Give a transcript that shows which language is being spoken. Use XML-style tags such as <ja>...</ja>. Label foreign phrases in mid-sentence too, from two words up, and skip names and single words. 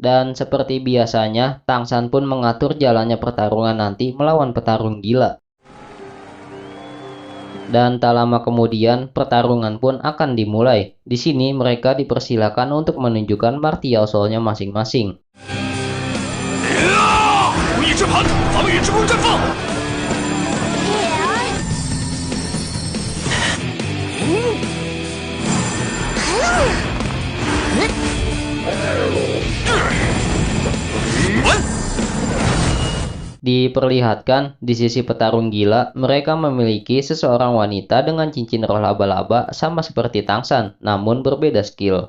<id>Dan seperti biasanya, Tangsan pun mengatur jalannya pertarungan nanti melawan petarung gila. Dan tak lama kemudian, pertarungan pun akan dimulai. Di sini mereka dipersilakan untuk menunjukkan</id> <en>martial soul-</en> <id>nya masing-masing.</id> <zh>无意之盘，防御之弓绽放。</zh> <id>Diperlihatkan di sisi petarung gila, mereka memiliki seseorang wanita dengan cincin roh laba-laba sama seperti Tangsan, namun berbeda skill.</id>